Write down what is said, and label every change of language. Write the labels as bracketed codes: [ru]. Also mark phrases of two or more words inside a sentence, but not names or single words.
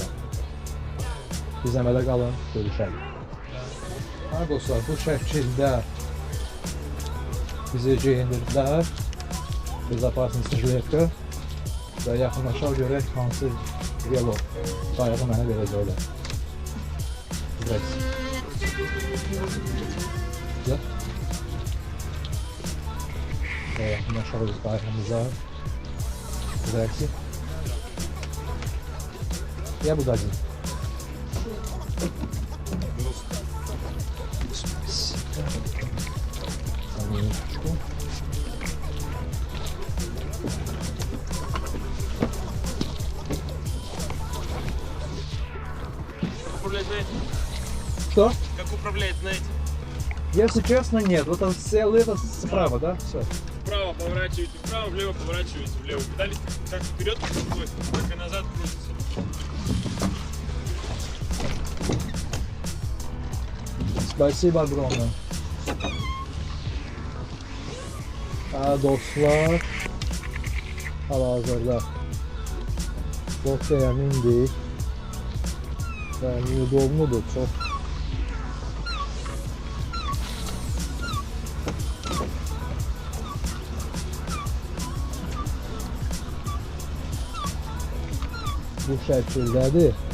[az] İzləmədə qalın, görüşərik. Hə dostlar, bu şəkildə bizi geyindirdilər. Biz aparsın sürüyəkə və yaxınlaşaq görək hansı velo qayığı mənə verəcəklər. Güzel. Ve yaxınlaşaq biz qayığımıza. Güzel. [ru] Я буду один. Минуточку. Управлять знаете? Что? Как управлять знаете? Если честно, нет. Вот он сел это справа, да? Все. Вправо поворачиваете вправо, влево поворачиваете влево. Педали как вперед, так и назад крутится. Спасибо огромное. [az] Dostlar, hal-hazırda Boksaya mindik və udobludur çox. Bu şəkildədir.